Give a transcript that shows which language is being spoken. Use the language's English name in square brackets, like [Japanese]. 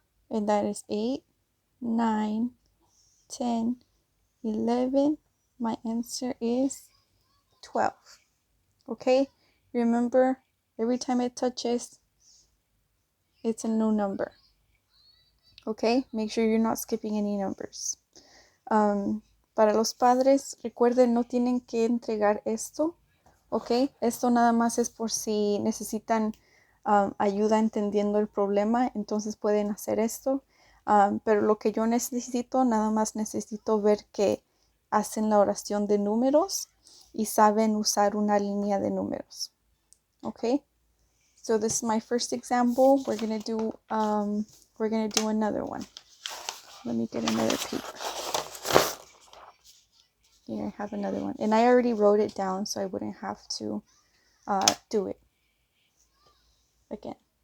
[English] And that is 8, 9, 10, 11. My answer is 12. Okay? Remember, every time it touches, it's a new number. Okay? Make sure you're not skipping any numbers. [Spanish] Para los padres, recuerden, no tienen que entregar esto. Ok, esto nada más es por si necesitan ayuda entendiendo el problema, entonces pueden hacer esto. Pero lo que yo necesito, nada más necesito ver que hacen la oración de números y saben usar una línea de números. [English] Ok, so this is my first example. We're gonna do another one. Let me get another paper. Here I have another one, and I already wrote it down so I wouldn't have to do it again.